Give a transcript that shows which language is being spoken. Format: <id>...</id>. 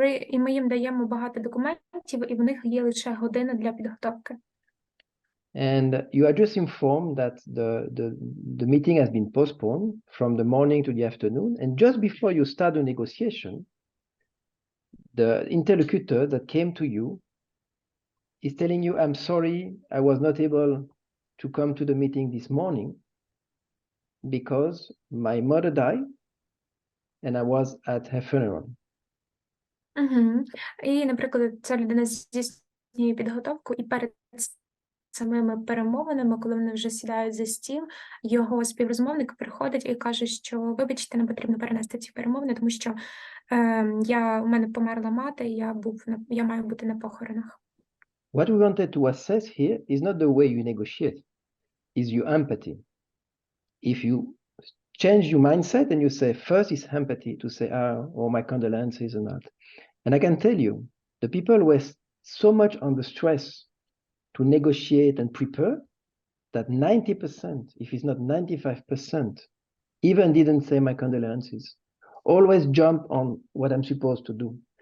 <uk>І ми їм даємо багато документів, і в них є лише година для підготовки.</uk> <en>And you are just informed that the meeting has been postponed from the morning to the afternoon. And just before you start the negotiation, the interlocutor that came to you is telling you, I'm sorry, I was not able to come to the meeting this morning because my mother died and I was at her funeral.</en> <uk>І, наприклад, ця людина здійснює підготовку, і перед самими перемовинами, коли вони вже сідають за стіл, його співрозмовник приходить і каже, що вибачте, нам потрібно перенести ці перемовини, тому що у мене померла мати, і я маю бути на похоронах.</uk> <en>What we wanted to assess here is not the way you negotiate, is your empathy. If you change your mindset and you say, first is empathy, to say, oh, my condolences and that. And I can tell you, the people were so much under stress to negotiate and prepare that 90%, if it's not 95%, even didn't say my condolences, always jump on what I'm supposed to do.</en>